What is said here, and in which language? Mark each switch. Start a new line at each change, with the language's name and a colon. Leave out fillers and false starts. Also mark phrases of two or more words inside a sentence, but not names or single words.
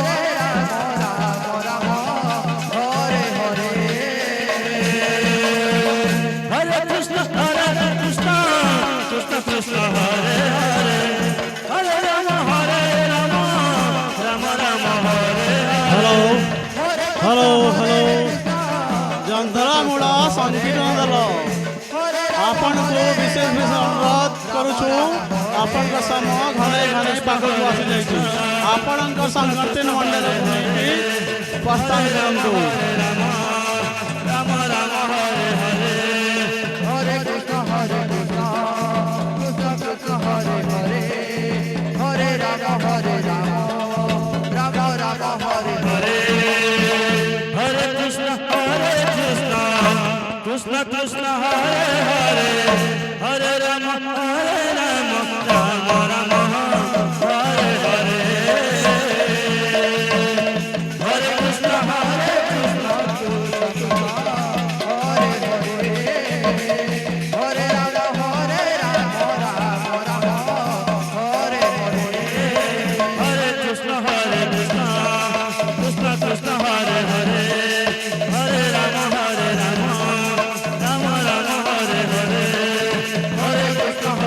Sanskrit: রাম হরে হরে হরে কৃষ্ণ কৃষ্ণ কৃষ্ণ কৃষ্ণ হরে হরে হরে রাম রাম রাম হরে
English: hello hello hello
Odia: ଯନ୍ତ୍ରମୂଳ ସଂକୀର୍ତ୍ତନ ଦଳ ଆପଣଙ୍କୁ ବିଶେଷ ବିଶେଷ ଅନୁରୋଧ କରୁଛୁ ଆପଣଙ୍କ ସମୟ ଘରେ ଘରେ ପାଖକୁ ଆସିଯାଇଛି ଆପଣଙ୍କ ସଂକୀର୍ତ୍ତନ ମଣ୍ଡଳକୁ ନେଇକି ପ୍ରସ୍ଥାନ କରନ୍ତୁ
Sanskrit: ରାମ ରାମ ହରେ ହରେ ହରେ କୃଷ୍ଣ କୃଷ୍ଣ କୃଷ୍ଣ ହରେ ହରେ ହରେ ରାମ ରାମ ରାମ ହରେ ହରେ হরে কৃষ্ণ কৃষ্ণ কৃষ্ণ হরে হরে হরে রাম রাম রাম হরে হরে হরে কৃষ্ণ কৃষ্ণ কৃষ্ণ হরে হরে হরে রাম রাম হরে হরে হরে কৃষ্ণ কৃষ্ণ কৃষ্ণ কৃষ্ণ হরে হরে হরে রাম রাম রাম রাম হরে হরে হরে কৃষ্ণ